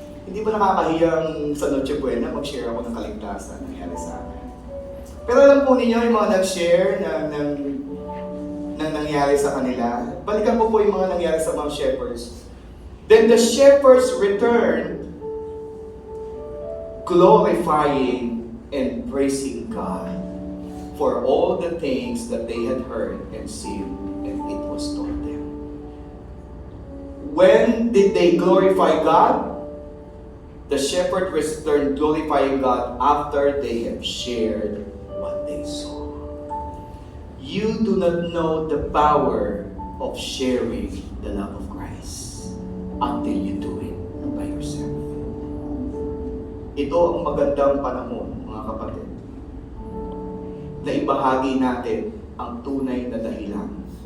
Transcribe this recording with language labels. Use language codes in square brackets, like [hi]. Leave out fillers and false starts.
[tl] Hindi ba nakakahiyang sa Noche Buena mag-share ako ng kaligtasan nangyari sa akin? Pero alam po ninyo yung mga nag-share ng nangyari sa kanila. Balikan po yung mga nangyari sa mga shepherds. [en] Then the shepherds returned, glorifying and praising God for all the things that they had heard and seen, and it was told them. When did they glorify God? The shepherd returned glorifying God after they have shared what they saw. You do not know the power of sharing the love of Christ until you do it by yourself. [tl] Ito ang magandang panahon, mga kapatid, na ibahagi natin ang tunay na dahilan